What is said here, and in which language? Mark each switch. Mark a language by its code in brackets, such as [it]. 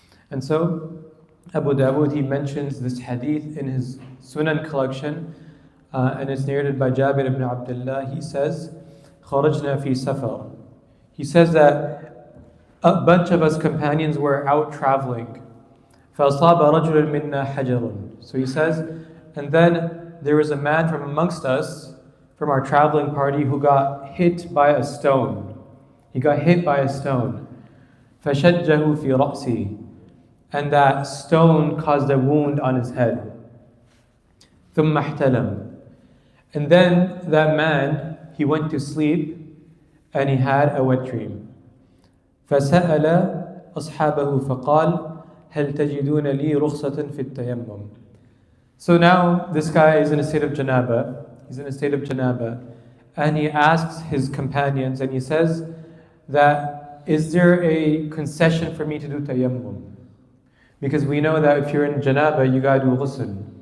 [en] And so Abu Dawood, he mentions this hadith in his sunan collection, and it's narrated by Jabir ibn Abdullah. He says, [ar] خرجنا في سفر. [en] He says that a bunch of us companions were out traveling. [ar] فَأَصَابَ رَجُلٌ مِنَّا حَجَرٌ. [en] So he says, and then there was a man from amongst us, from our traveling party, who got hit by a stone. He got hit by a stone. [ar] فَشَجَّهُ فِي رَأْسِهِ. [en] And that stone caused a wound on his head. [ar] ثُمَّ احْتَلَمَ. [en] And then that man, he went to sleep and he had a wet dream. [ar] فسأل أصحابه فقال هل تجدون لي رخصة في التيمم. [en] So now this guy is in a state of janaba. He's in a state of janaba. And he asks his companions and he says that, is there a concession for me to do tayammum? Because we know that if you're in janaba, you gotta do ghusl.